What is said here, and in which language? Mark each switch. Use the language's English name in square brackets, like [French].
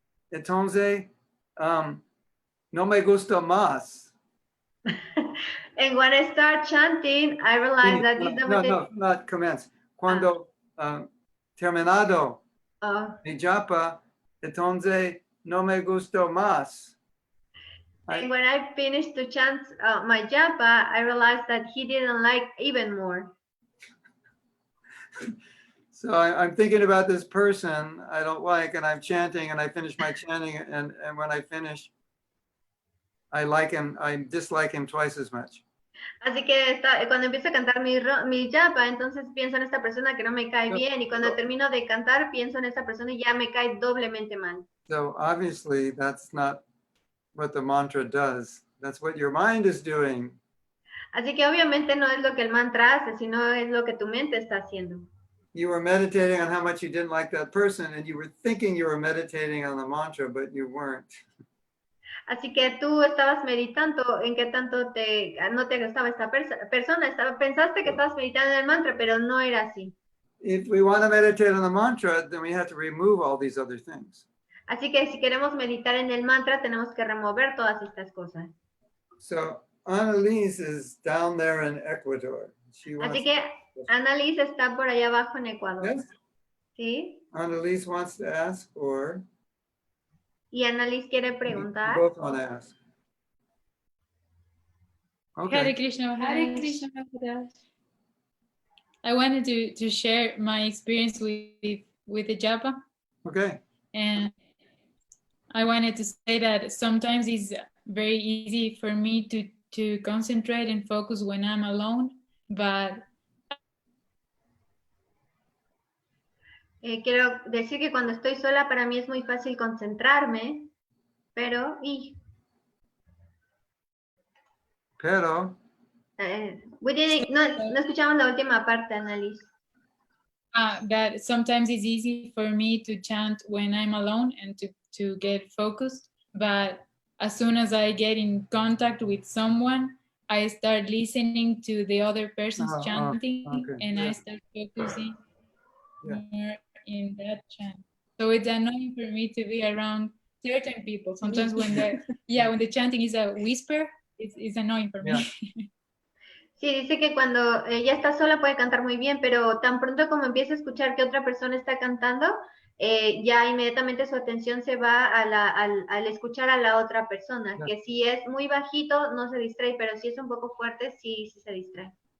[Spanish] entonces no me gusta más. [English] And when I start chanting, I realized that this No, not commence. [Spanish] Cuando terminado mi japa, entonces no me gustó más. [English] And when I finished to chant my japa, I realized that he didn't like even more. So I'm thinking about this person I don't like, and I'm chanting, and I finish my chanting, and when I finish, I like him, I dislike him twice as much. [Spanish] Así que cuando empiezo a cantar mi japa, entonces pienso en esta persona que no me cae bien, y cuando termino de cantar, pienso en esta persona y ya me cae doblemente mal. [English] So obviously that's not what the mantra does. That's what your mind is doing. [Spanish] Así que obviamente no es lo que el mantra hace, sino es lo que tu mente está haciendo. [English] You were meditating on how much you didn't like that person, and you were thinking you were meditating on the mantra, but you weren't. [Spanish] Así que tú estabas meditando en qué tanto no te gustaba esta persona, pensaste que estabas meditando en el mantra, pero no era así. [English] If we want to meditate on the mantra, then we have to remove all these other things. [Spanish] Así que si queremos meditar en el mantra, tenemos que remover todas estas cosas. [English] So Annalise is down there in Ecuador. [Spanish] Así que Annalise está por allá abajo en Ecuador. [English] Yes? [Spanish] ¿Sí? [English] Annalise wants to ask, or [Spanish] Y Annalise quiere [English] you [Spanish] preguntar. [English] both want to ask. Okay. Hare Krishna, Hare Krishna. I wanted to share my experience with the japa. Okay. And I wanted to say that sometimes it's very easy for me to concentrate and focus when I'm alone, but [Spanish] Quiero decir que cuando estoy sola para mí es muy fácil concentrarme, pero Pero no escuchamos la última parte, Annalise. [English] that sometimes it's easy for me to chant when I'm alone and to get focused, but as soon as I get in contact with someone, I start listening to the other person's chanting, okay. and Yeah. I start focusing Yeah. more in that chant. So it's annoying for me to be around certain people. Sometimes when the chanting is a whisper, it's annoying for me. Yeah. [Spanish] Sí, dice que cuando ella está sola puede cantar muy bien, pero tan pronto como empieza a escuchar que otra persona está cantando, ya inmediatamente su atención se va al escuchar a la otra persona, [English] Yeah. [Spanish] que si es muy bajito no se distrae, pero si es un poco fuerte sí se distrae.